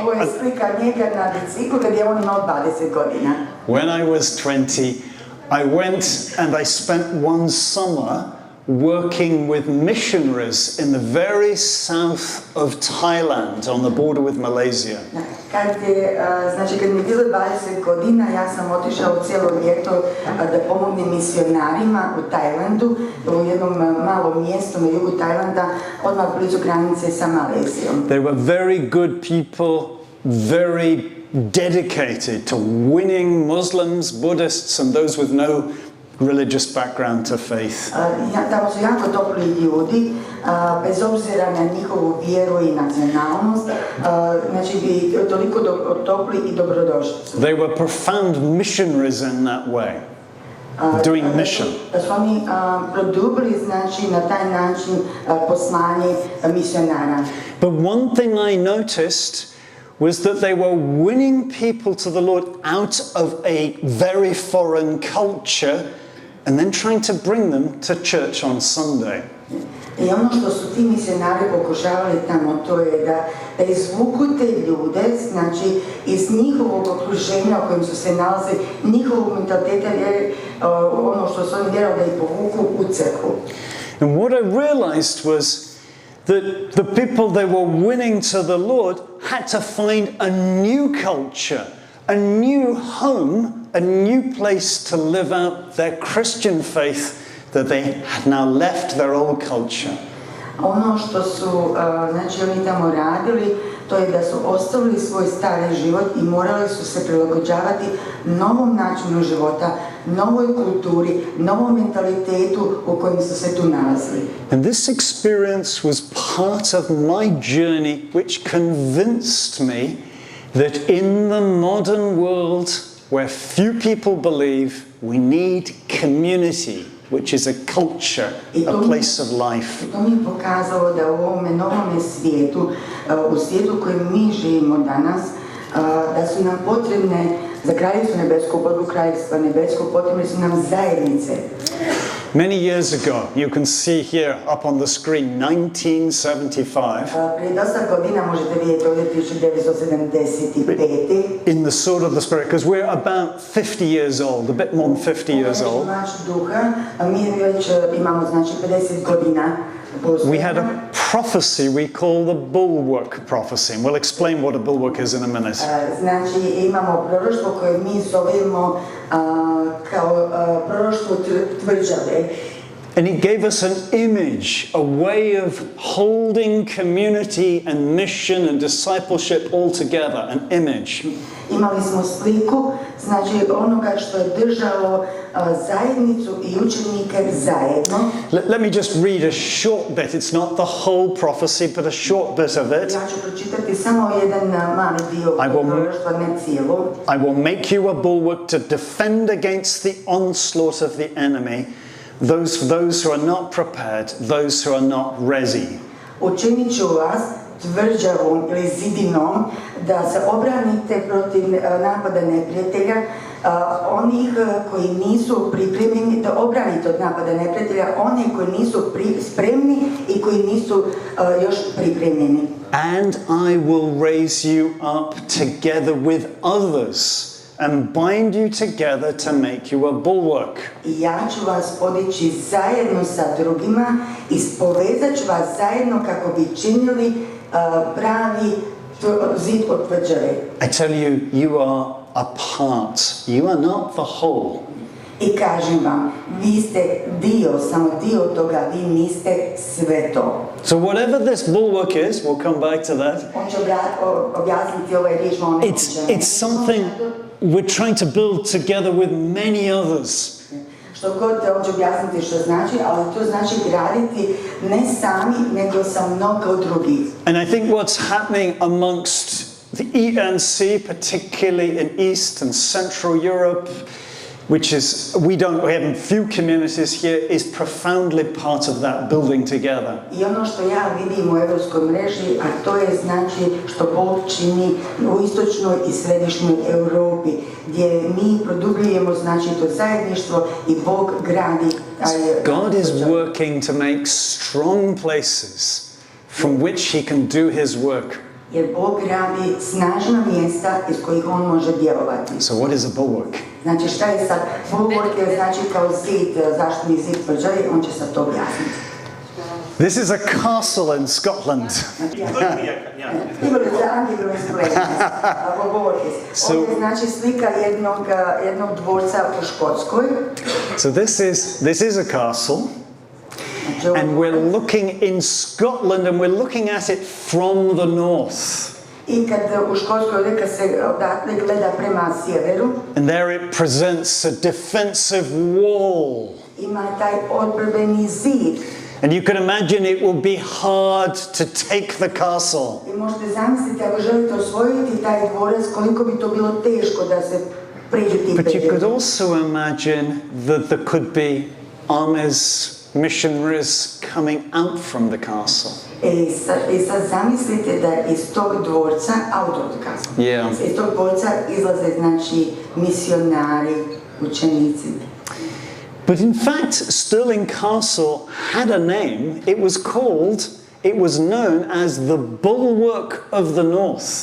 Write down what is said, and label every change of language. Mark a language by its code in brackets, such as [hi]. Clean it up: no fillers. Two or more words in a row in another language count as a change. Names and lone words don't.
[bs] Ovo je slika njega na biciklu kad je on imao 20 godina. [en] When I was 20, I went and I spent one summer working with missionaries in the very south of Thailand on the border with Malaysia. [bs] Znači kad mi je bilo 20 godina, ja sam otišao cijelo ljeto da pomognem misionarima u Tajlandu, u jednom malom mjestu na jugu Tajlanda, odmah blizu granice sa Malezijom. [en] They were very good people, very dedicated to winning Muslims, Buddhists and those with no religious background to faith. [bs] Tamo su jako topli ljudi, bez obzira na njihovu vjeru i nacionalnost, znači toliko topli i dobrodošli. [en] They were profound missionaries in that way, doing mission. [bs] Da su oni produbili, znači, na taj način poslanje misionara. [en] But one thing I noticed was that they were winning people to the Lord out of a very foreign culture and then trying to bring them to church on Sunday. [bs] I ono što su ti misionari pokušavali tamo, to je da izvuku te ljude, znači iz njihovog okruženja u kojem su se nalaze, njihovog mentaliteta, ono što su oni vjerovali, da ih povuku u crkvu. [en] And what I realized was that the people they were winning to the Lord had to find a new culture, a new home, a new place to live out their Christian faith that they had now left their old culture. [bs] Ono što su znači oni tamo radili, to je da su ostavili svoj stari život i morali su se prilagođavati novom načinu života, novoj kulturi, novom mentalitetu u kojem su se tu nalazili. [en] And this experience was part of my journey which convinced me that in the modern world where few people believe, we need community, which is a culture, a place of life. [bs] To mi je pokazalo da u ovome novome svijetu, u svijetu u kojem mi živimo danas, da su nam potrebne, za kraljestvo nebesko, borbu kraljevstva nebesko, potrebne su nam zajednice. [en] Many years ago, you can see here up on the screen, 1975. [bs] Prije dosta godina možete vidjeti ovdje 1975. [en] In the sword of the Spirit, because we're about 50 years old, a bit more than 50 years old. [bs] Mi već imamo znači 50 godina. [en] We had a prophecy we call the bulwark prophecy, and we'll explain what a bulwark is in a minute. [bs] Znači imamo proroštvo koje mi zovemo kao proroštvo tvrđave. [en] And he gave us an image, a way of holding community and mission and discipleship all together, an image. [bs] Imali smo sliku, znači onoga što je držalo zajednicu i učenike zajedno. [en] Let me just read a short bit. It's not the whole prophecy, but a short bit of it. [bs] Ja ću pročitati samo jedan mali dio proroštva, ne cijelo. [en] I will make you a bulwark to defend against the onslaught of the enemy, those who are not prepared, those who are not ready. [bs] Učinit ću vas tvrđavom ili zidinom da se obranite protiv napada neprijatelja, onih koji nisu pripremljeni, da obranite od napada neprijatelja, oni koji nisu spremni i koji nisu još pripremljeni. [en] And I will raise you up together with others and bind you together to make you a bulwark. [bs] I ja ću vas podići zajedno sa drugima i povezat ću vas zajedno kako bi činili pravi zid od tvrđave. [en] I tell you, you are a part. You are not the whole. [bs] I kažem vam, vi ste dio, samo dio toga, vi niste sve to. [en] So whatever this bulwark is, we'll come back to that. [bs] On će objasniti ovaj riječ, [en] It's something we're trying to build together with many others. [bs] Što god on će objasniti što znači, ali to znači graditi ne sami, nego sa mnogo drugih. [en] And I think what's happening amongst the ENC, particularly in East and Central Europe, which is, we have few communities here, is profoundly part of that building together. [bs] I ono što ja vidim u europskoj mreži, a to je znači što Bog čini u istočnoj i središnjoj Europi, gdje mi produbljujemo znači to zajedništvo i Bog gradi. [en] God is working to make strong places from which he can do his work. [bs] Jer Bog gradi snažna mjesta iz kojih on može djelovati. [en] So what is a bulwark? [bs] Znači šta je sad? Bulwark je znači kao zid, zaštitni zid tvrđave, on će sad to objasniti. [en] This is a castle in Scotland. [bs] Ovdje je znači slika jednog dvorca u Škotskoj. [en] So this is a castle. And we're looking in Scotland and we're looking at it from the north. [bs] I kad u Škotskoj kad se odatle gleda prema sjeveru. [en] And there it presents a defensive wall. [bs] Ima taj odbrambeni zid. [en] And you can imagine it will be hard to take the castle. [bs] I možete zamisliti ako želite osvojiti taj dvorac koliko bi to bilo teško da se pređu tim [en] But you [bs] predjelom. [en] could also imagine that there could be armies, missionaries coming out from the castle. [bs] I sad zamislite da iz tog dvorca, iz tog dvorca izlaze znači misionari, učenici. [en] But in fact, Stirling Castle had a name. It was known as the Bulwark of the North.